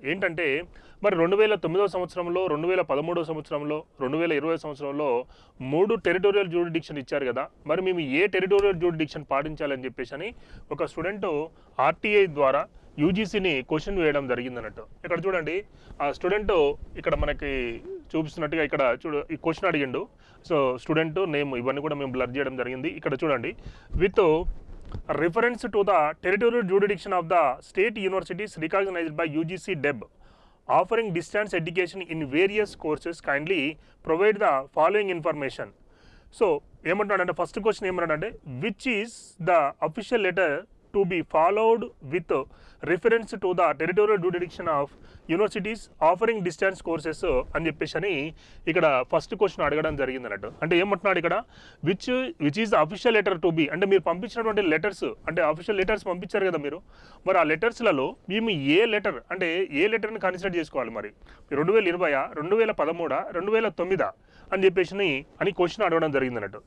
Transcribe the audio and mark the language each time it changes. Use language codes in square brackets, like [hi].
[te] ఏంటంటే మరి 2009 సంవత్సరంలో, 2013 సంవత్సరంలో, 2020 సంవత్సరంలో 3 టెరిటోరియల్ జ్యూరిడిక్షన్ ఇచ్చారు కదా, మరి మేము ఏ టెరిటోరియల్ జ్యూరిడిక్షన్ పాటించాలని చెప్పేసి అని ఒక స్టూడెంట్ ఆర్టీఐ ద్వారా యూజీసీని క్వశ్చన్ వేయడం జరిగింది అన్నట్టు. ఇక్కడ చూడండి, ఆ స్టూడెంట్ ఇక్కడ మనకి చూపిస్తున్నట్టుగా ఇక్కడ ఈ క్వశ్చన్ అడిగిండు. సో స్టూడెంట్ నేమ్ ఇవన్నీ కూడా మేము బ్లర్ చేయడం జరిగింది. ఇక్కడ చూడండి, [en] With reference to the territorial jurisdiction of the state universities recognized by UGC DEB offering distance education in various courses, kindly provide the following information. [te] So ఏమంటాడంటే first question ఏమన్నాడంటే [en] which is the official letter to be followed with reference to the territorial jurisdiction of universities offering distance courses [te] అని చెప్పేసి అని ఇక్కడ first question అడగడం జరిగింది అన్నట్టు. అంటే ఏమంటున్నాడు ఇక్కడ, [en] which is official letter to be [te] అంటే మీరు పంపించినటువంటి లెటర్స్, అంటే అఫీషియల్ లెటర్స్ పంపించారు కదా మీరు, మరి ఆ లెటర్స్లలో మేము ఏ లెటర్ అంటే ఏ లెటర్ని కన్సిడర్ చేసుకోవాలి, మరి 2020, 2013, 2009 అని చెప్పేసి అని క్వశ్చన్ అడగడం జరిగింది అన్నట్టు.